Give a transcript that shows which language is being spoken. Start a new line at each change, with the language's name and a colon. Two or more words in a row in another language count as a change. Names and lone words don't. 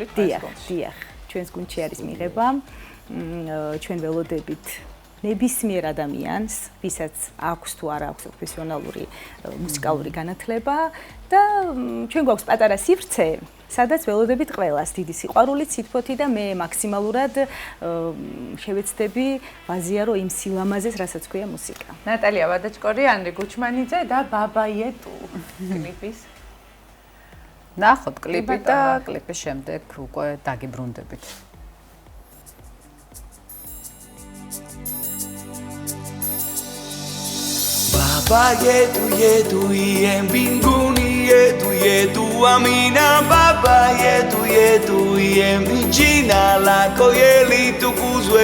Georgian: დიახ, ჩვენს გუნდში არის მიღება. ჩვენ ველოდებით ნებისმიერ ადამიანს, ვისაც აქვს თუ არ აქვს პროფესიონალური მუსიკალური განათლება და ჩვენ გვაქვს პატარა სივრცე, სადაც ველოდებით ყველას დიდი სიყვარულით, სითბოთი და მე მაქსიმალურად შევეცდები ვაზიარო იმ სილამაზეს, რასაც ქვია მუსიკა. ნატალია ვადაჭკორი, ანრი გუჩმანიძე და ბაბაიეტუ კლიპის. ნახოთ კლიპი და კლიპის შემდეგ უკვე დაგიბრუნდებით.
Swahili: Yetu y mbinguni yetu amina baba yetu y jina lako litukuzwe